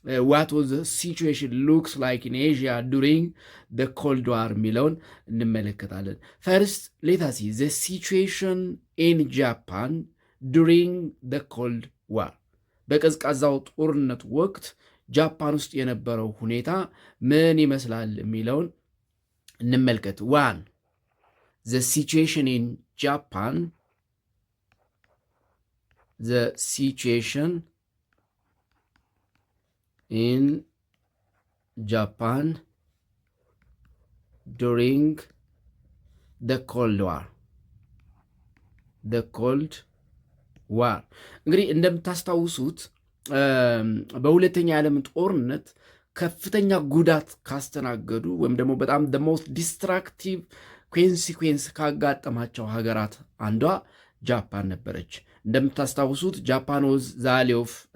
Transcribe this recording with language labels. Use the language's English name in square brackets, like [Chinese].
[English] what was the situation looks like in Asia during the Cold War [Amharic] የሚለውን እንመለከታለን። [English] First, let us see the situation in Japan during the Cold War. [Amharic] በቀዝቃዛው ጦርነት ወቅት ጃፓን ውስጥ የነበረው ሁኔታ ምን ይመስላል የሚለውን እንመልከት። 1. [English] The situation in Japan. The situation in Japan during the Cold War. The Cold War. [Amharic] እንግዲህ እንደምታስታውሱት በሁለተኛ ዓለም ጦርነት ከፍተኛ ጉዳት ካስተናገዱ ወይም ደግሞ በጣም [English] the most destructive consequence [Amharic] ካጋጠማቸው ሀገራት አንዷ ጃፓን ነበረች። እንደምታስታውሱት ጃፓን [English] was the ally of